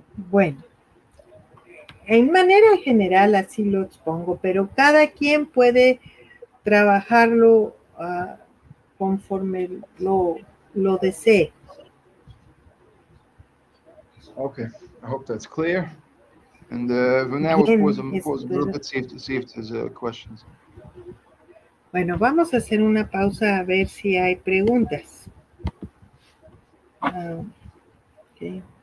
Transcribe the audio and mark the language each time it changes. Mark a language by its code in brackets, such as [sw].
[es] Bueno, en manera general así lo expongo, pero cada quien puede trabajarlo conforme lo desee. [en] Okay, I hope that's clear. And from now we'll pause a little bit, see if there's questions. [es] Bueno, vamos a hacer una pausa a ver si hay preguntas. [en] Okay.